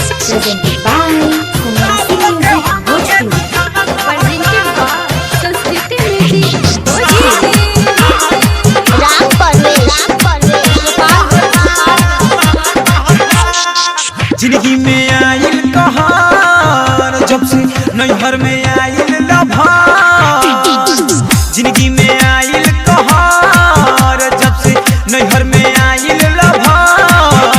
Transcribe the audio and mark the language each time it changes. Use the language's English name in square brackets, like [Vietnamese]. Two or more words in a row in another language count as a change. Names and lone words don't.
[English] presented by Sannyasi Music Bhojpuri. presented by Sanskritti Music Bhojpuri. [Bhojpuri] राम परवेश जिंदगी में आइल कहार जब से नैहर में आइल लभार। जिंदगी में आइल कहार जब से नैहर में आइल लभार।